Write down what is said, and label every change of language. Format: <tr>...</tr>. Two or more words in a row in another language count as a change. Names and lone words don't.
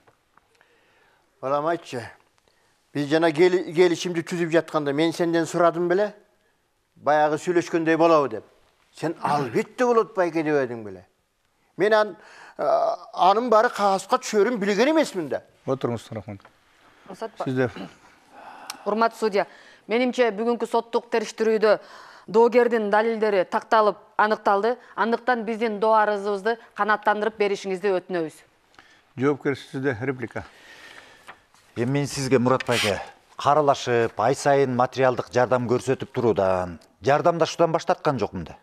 <ky>Балам айтчы, биз жана келишимди түзүп жатканда мен сенден сурадым беле, баягы сүйлөшкөндөй болобу деп. Сен албетте болот байке деп эдиң беле. Мен анын баары кагазга түшөрүн билген эмесмин да.</ky> <kk>Отырыңыз, рахмат. Рұқсат Сізде.</kk> <ky>Урматтуу судья, менимче бүгүнкү соттук териштирүүдө доогердин далилдери такталып аныкталды. Андыктан биздин доо арызыбызды канааттандырып беришиңизди өтүнөбүз.</ky> <kk>Жоопкер, сізде реплика.</kk> <ky>Мен сизге Мурат байке, каралашып, ай сайын материалдык жардам көрсөтүп туруудан, жардамдашуудан баш тарткан жокмун да.</ky>